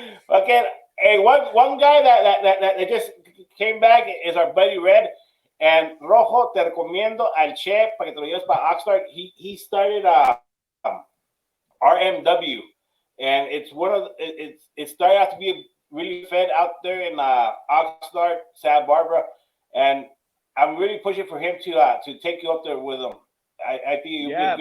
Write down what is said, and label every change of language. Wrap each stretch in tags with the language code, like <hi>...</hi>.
<en>Okay, hey, one guy that just came back is our buddy Red.</en> <es>And Rojo, te recomiendo al Che para que te lo lleves para Oxnard.</es> <en>He started RMW, and it's it started out to be really fed out there in Oxnard, Santa Barbara, and I'm really pushing for him to take you up there with him. I think</en>